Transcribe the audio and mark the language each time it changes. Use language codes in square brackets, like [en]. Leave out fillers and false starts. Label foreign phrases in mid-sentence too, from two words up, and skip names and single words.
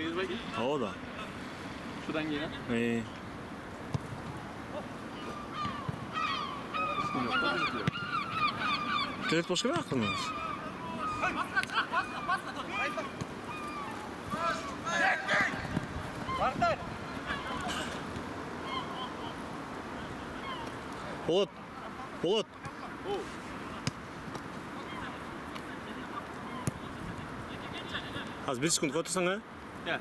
[ky] Ооба да. [tr] Şuradan gelen. [ky] Келет болуш керек акырын. Болот. [kk] Аз 1 секунд қойып тұрсаң, Иә.